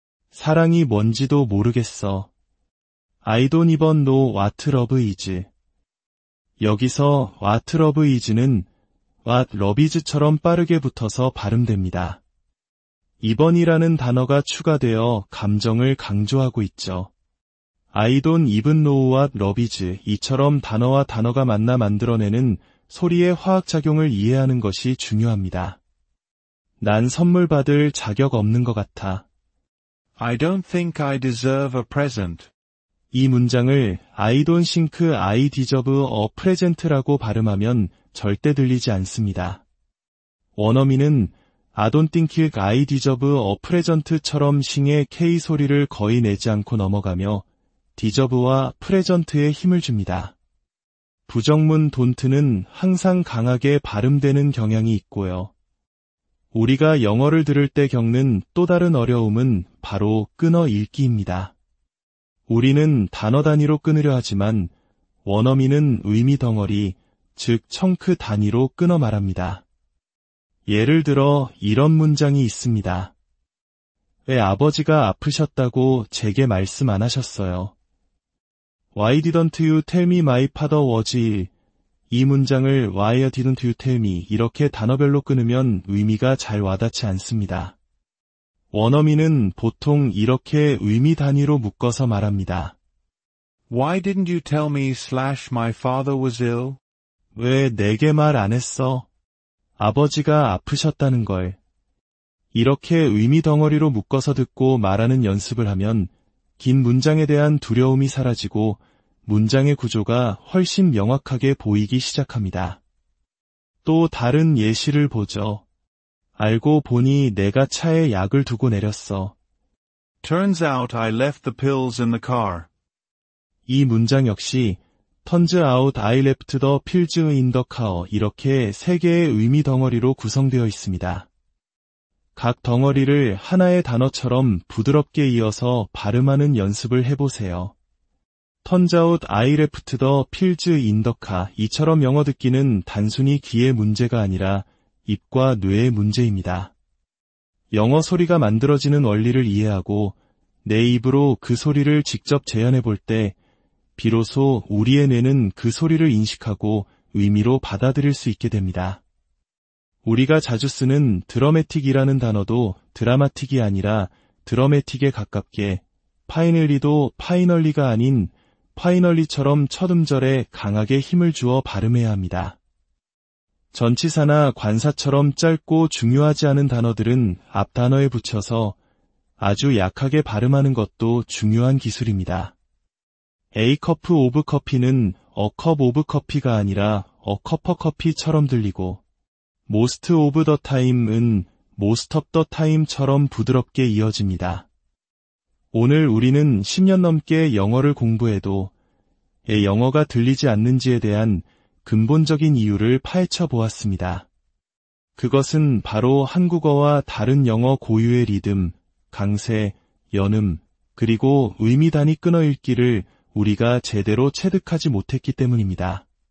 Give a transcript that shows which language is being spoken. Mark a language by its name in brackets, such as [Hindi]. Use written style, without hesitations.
[Korean] 사랑이 뭔지도 모르겠어. [English] I don't even know what love is. [Korean] 여기서 [English] what love is [Korean] 는 what love is처럼 빠르게 붙어서 발음됩니다. 이번이라는 단어가 추가되어 감정을 강조하고 있죠. [English] I don't even know what love is. [Korean] 이처럼 단어와 단어가 만나 만들어내는 소리의 화학작용을 이해하는 것이 중요합니다. 난 선물 받을 자격 없는 것 같아. [English] I don't think I deserve a present. [Korean] 이 문장을 [English] I don't think I deserve a present라고 [Korean] 발음하면 절대 들리지 않습니다. 원어민은 [English] I don't think I deserve a present [Korean] 처럼 싱의 K 소리를 거의 내지 않고 넘어가며 deserve와 present에 힘을 줍니다. 부정문 don't는 항상 강하게 발음되는 경향이 있고요. 우리가 영어를 들을 때 겪는 또 다른 어려움은 바로 끊어 읽기입니다. 우리는 단어 단위로 끊으려 하지만 원어민은 의미 덩어리, 즉 청크 단위로 끊어 말합니다. 예를 들어 이런 문장이 있습니다. 왜 아버지가 아프셨다고 제게 말씀 안 하셨어요? [English] Why didn't you tell me my father was ill? [Korean] 이 문장을 [English] Why didn't you tell me [Korean] 이렇게 단어별로 끊으면 의미가 잘 와닿지 않습니다. 원어민은 보통 이렇게 의미 단위로 묶어서 말합니다. [English] Why didn't you tell me my father was ill? [Korean] 왜 내게 말 안 했어? 아버지가 아프셨다는 걸. 이렇게 의미 덩어리로 묶어서 듣고 말하는 연습을 하면 긴 문장에 대한 두려움이 사라지고 문장의 구조가 훨씬 명확하게 보이기 시작합니다. 또 다른 예시를 보죠. 알고 보니 내가 차에 약을 두고 내렸어. [English] Turns out I left the pills in the car. [Korean] 이 문장 역시 [English] Turns out I left the pills in the car [Korean] 이렇게 세 개의 의미 덩어리로 구성되어 있습니다. 각 덩어리를 하나의 단어처럼 부드럽게 이어서 발음하는 연습을 해보세요. [English] Turns out I left the pills in the car [Korean] 이처럼 영어 듣기는 단순히 귀의 문제가 아니라 입과 뇌의 문제입니다. 영어 소리가 만들어지는 원리를 이해하고 내 입으로 그 소리를 직접 재현해 볼 때 비로소 우리의 뇌는 그 소리를 인식하고 의미로 받아들일 수 있게 됩니다. 우리가 자주 쓰는 드러매틱이라는 단어도 드라마틱이 아니라 드러매틱에 가깝게 파이널리도 파이널리가 아닌 파이널리처럼 첫 음절에 강하게 힘을 주어 발음해야 합니다. 전치사나 관사처럼 짧고 중요하지 않은 단어들은 앞 단어에 붙여서 아주 약하게 발음하는 것도 중요한 기술입니다. [English] A cup of coffee는 a cup of coffee가 [Korean] 아니라 [English] a cup of coffee처럼 들리고 most of the time은 most of the time처럼 [Korean] 부드럽게 이어집니다. 오늘 우리는 10년 넘게 영어를 공부해도 왜 영어가 들리지 않는지에 대한 근본적인 이유를 파헤쳐 보았습니다. 그것은 바로 한국어와 다른 영어 고유의 리듬, 강세, 연음, 그리고 의미 단위 끊어 읽기를 우리가 제대로 체득하지 못했기 때문입니다.